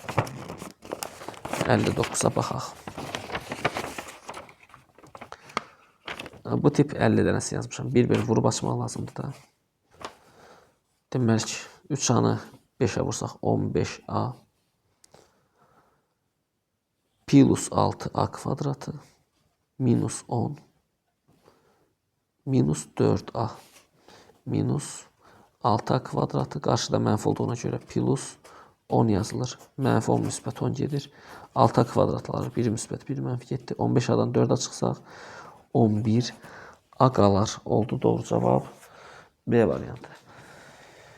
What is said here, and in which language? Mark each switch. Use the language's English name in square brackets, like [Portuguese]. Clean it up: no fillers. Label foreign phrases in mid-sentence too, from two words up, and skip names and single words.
[Azerbaijani] 59-a baxaq. Bu tip 50 dənəsi yazmışam. Bir-bir vurub açmaq lazımdır da. Demək ki, 3A-nı 5-ə vursaq 15A plus 6A kvadratı minus 10 minus 4A minus 6A kvadratı qarşıda mənfi olduğuna görə plus 10 yazılır. Mənfi 10 müsbət 10 gedir. 6A kvadratları 1 müsbət 1 mənfi getdi. 15A-dan 4-ə çıxsaq 11 A qalar. Oldu doğru cavab B variantı.